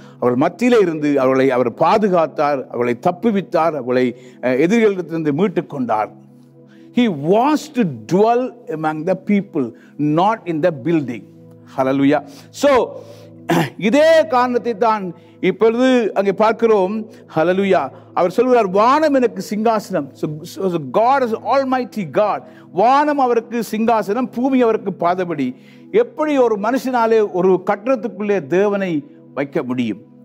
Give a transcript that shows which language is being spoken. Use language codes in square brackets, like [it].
[ta] அவர்கள் மத்தியிலே இருந்து அவர்களை அவர் பாதுகாத்தார், அவர்களை தப்புவித்தார், அவர்களை எதிரிகளிடத்திலிருந்து மீட்டு கொண்டார். [en] He wants to dwell among the people, not in the building. Hallelujah. [ta] So இதே காரணத்தை தான் இப்பொழுது அங்கே பார்க்கிறோம். ஹல்லேலூயா. அவர் சொல்கிறார், வானம் எனக்கு சிங்காசனம். [en] So God is almighty God. [ta] வானம் அவருக்கு சிங்காசனம், பூமி அவருக்கு பாதபடி. எப்படி ஒரு மனுஷனாலே ஒரு கட்டடத்துக்குள்ளே தேவனை வைக்க முடியும்?